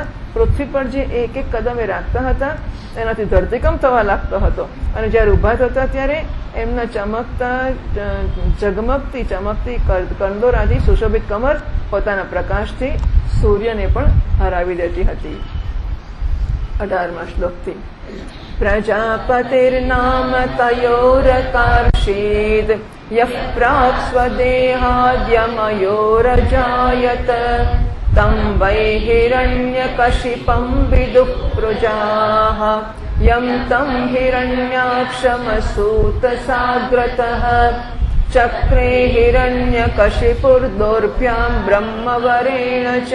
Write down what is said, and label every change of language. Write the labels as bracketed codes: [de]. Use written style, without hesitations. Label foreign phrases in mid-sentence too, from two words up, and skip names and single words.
[gu] પૃથ્વી પર જે એક એક કદમે રાખતા હતા એનાથી ધરતીકંપ થવા લાગતો હતો અને જ્યારે ઉભા થતા ત્યારે એમના ચમકતી કંદોરાથી સુશોભિત કમર પોતાના પ્રકાશથી સૂર્યને પણ હરાવી દેતી હતી. 18મા શ્લોકથી [sa] प्रजापतिर्नाम तयोरकार्षीद यः प्राक स्वदेहाद्यमयोरजायत तं वै हिरण्यकशिपं विदुः प्रजाः यं तं हिरण्याक्षमसूतसाग्रतः चक्रे हिरण्यकशिपुर्दोर्भ्यां ब्रह्मवरेण च